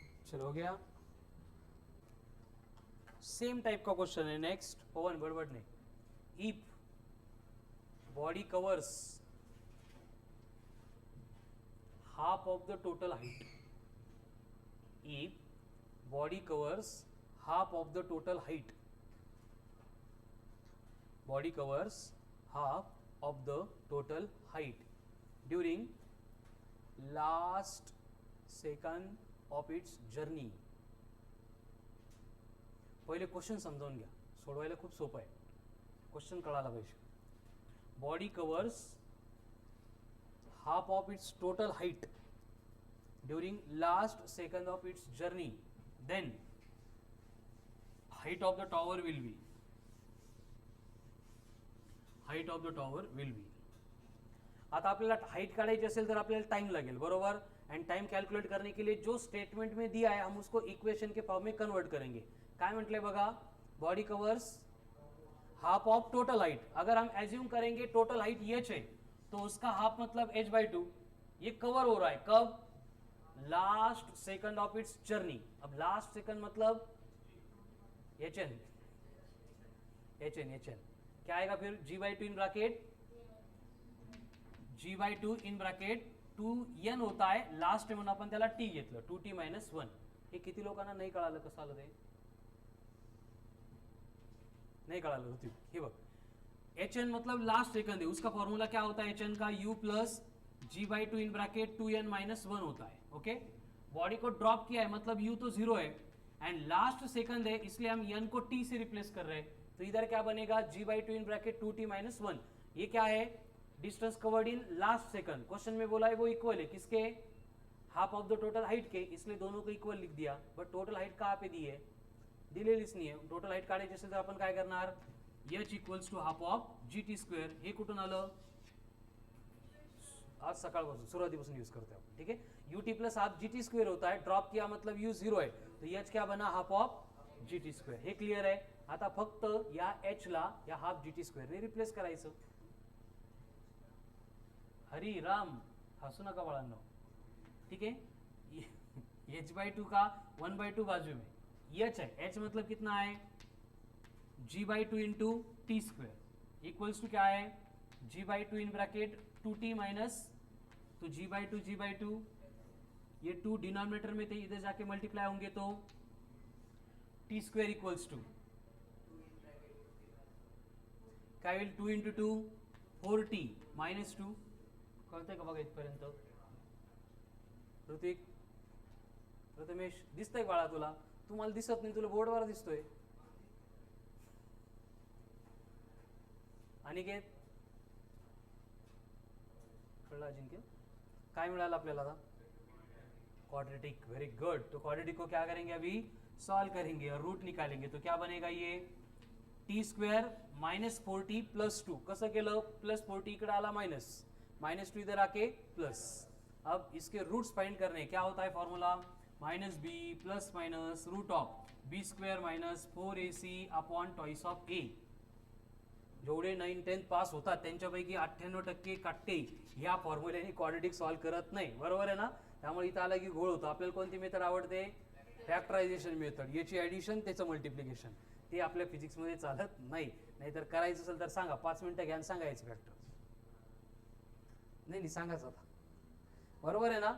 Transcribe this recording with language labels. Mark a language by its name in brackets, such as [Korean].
[Hindi] चलो हो गया. सेम टाइप का क्वेश्चन है नेक्स्ट पवन बड़बड़ ने. [English] If body covers half of the total height if body covers half of the total height body covers half of the total height during last second of its journey. [Marathi] पहिले question समजावून घ्या सोडवायला खूप सोपं आहे. Question कळायला पाहिजे. [English] body covers half of its total height during last second of its journey then height of the tower will be [Marathi] आता आपल्याला हाइट काढायची असेल तर आपल्याला टाइम लगेल बरोबर. [Hindi] एंड टाइम कैलकुलेट करने के लिए जो स्टेटमेंट में दिया है हम उसको इक्वेशन के फॉर्म में कन्वर्ट करेंगे. [Marathi] काय म्हटलंय बघा body covers half of total height. [Hindi] अगर हम एज्यूम करेंगे टोटल हाइट h है तो उसका हाफ मतलब h/2. ये कवर हो रहा है कब last second of its journey. अब लास्ट सेकंड मतलब एच एन क्या आएगा फिर g by two in bracket g by two in bracket 2n [Marathi] होता आहे लास्ट म्हणून आपण त्याला t घेतलं [Hindi] 2t मायनस 1. [Marathi] हे किती लोकांना नाही कळालं कसं आलं ते नहीं कळालं होती. [Hindi] हे बघ hn मतलब लास्ट सेकंड है उसका फॉर्मूला क्या होता है hn का u plus g by two in bracket 2n minus 1 होता है. ओके बॉडी को ड्रॉप किया है मतलब u तो जीरो है एंड लास्ट सेकंड है इसलिए हम n को t से रिप्लेस कर रहे हैं. तो इधर क्या बनेगा g by two in bracket 2t minus 1. ये क्या है distance covered in last second. Question में बोला है वो इक्वल है किसके half of the total height के इसलिए दोनों को इक्वल लिख दिया. बट टोटल हाइट कहाँ पे दी है [Marathi] दिलेलीच नाही आहे. टोटल हाइट काढायची असेल तर आपण काय करणार h equals to half of gt square. हे कुठून आलं आज सकाळपासून सुरुवातीपासून यूज करते आपण. [Hindi] ठीक है ut plus half gt square होता है ड्रॉप किया मतलब u जीरो है तो h क्या बना half of gt square. [Marathi] हे क्लियर आहे. आता फक्त या h ला या हाफ gt स्क्वेअर ने रिप्लेस करायचं. हरी राम हसू नका बाळांनो. [Hindi] ठीक है h बाई टू का 1 बाई टू बाजू में h है h मतलब कितना है g by two into T square equals to क्या है g by two in bracket 2t minus तो g बाई टू ये 2 डिनोमिनेटर में थे इधर जाके मल्टीप्लाई होंगे तो टी स्क्वेयर इक्वल्स टू काय होईल 2 इंटू 2 4t माइनस 2. [Marathi] कळतंय का बघा इथपर्यंत ऋतिक प्रथमेश दिसतंय बाळा तुला तू मला दिसत नाही तुला बोर्डवर दिसतोय. अनिकेत कळलं अजिंक्य काय मिळालं आपल्याला आता क्वाड्रेटिक. [English] Very good. [Hindi] तो क्वाड्रेटिक को क्या करेंगे अभी सॉल्व करेंगे और रूट निकालेंगे. तो क्या बनेगा ये T square minus 4t plus 2. [Marathi] कसं केलं प्लस 4t इकडे आला माइनस 2 [Hindi] इधर आके प्लस. अब इसके रूट्स फाइंड करने क्या होता है formula minus B plus minus root of B square minus 4ac upon toys of ए. [Marathi] जेवढे 9th 10th पास होतात त्यांच्यापैकी 98% काट्टे ह्या फॉर्म्युल्याने क्वाड्रेटिक सॉल्व करत नाही. बरोबर आहे ना. त्यामुळे इथं आला की घोळ होतो. आपल्याला कोणती मेथड आवडते फॅक्टरायझेशन मेथड. याची ॲडिशन त्याचं मल्टिप्लिकेशन ते आपल्या फिजिक्समध्ये चालत नाही. नाहीतर करायचं असेल तर सांगा 5 मिनिटं घ्या सांगायचं फॅक्टर नाही सांगायचं आता. बरोबर आहे ना.